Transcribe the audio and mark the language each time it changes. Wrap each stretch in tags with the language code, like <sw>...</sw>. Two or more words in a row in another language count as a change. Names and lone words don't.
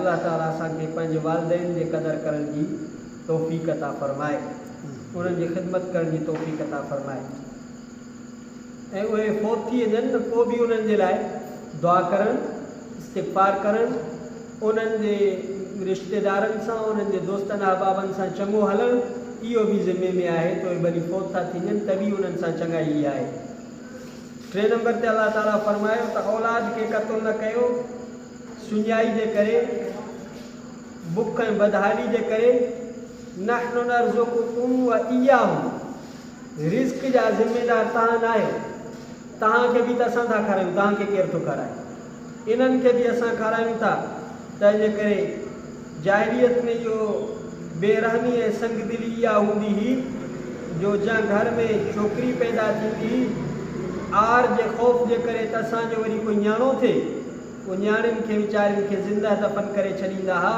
<sd>अल्लाह ताला असांखे पंहिंजे वालिदैन जे क़दुरु करण जी तौफ़ीक़ अता फ़रमाए, उन्हनि जी ख़िदमत करण जी तौफ़ीक़ अता फ़रमाए, ऐं उहे फ़ौत थी वञनि न पोइ बि उन्हनि जे लाइ दुआ करणु, इस्तिग़फ़ार करणु, उन्हनि जे रिश्तेदारनि सां, उन्हनि जे दोस्तनि अहबाबनि सां चङो हलणु, इहो बि ज़िमे में आहे। तो उहे वरी फ़ौत था थी वञनि त बि उन्हनि सां चङाई आहे। 3 नंबर ते अल्लाह ताला फरमायो त औलाद खे क़त्ल न कयो, सुञाई जे करे, बुख ऐं बदहाली जे करे।</sd> <ar>نَحْنُ نَرْزُقُكُمْ وَإِيَّاهُمْ,</ar> <sd>रिज़्क़ जा ज़िम्मेदार तव्हां न आहियो, तव्हांखे बि त असां था खारायूं, तव्हांखे केरु थो खाराए, इन्हनि खे बि असां खारायूं था। तंहिंजे करे जाहिलियत में इहो बेरहमी ऐं संगदिली इहा हूंदी हुई जो जा घर में छोकिरी पैदा थींदी आर जे ख़ौफ़ जे करे त असांजो वरी कोई न्याणो थिए, पोइ न्याणियुनि खे वीचारियुनि खे ज़िंदा दफ़न करे छॾींदा हुआ।</sd>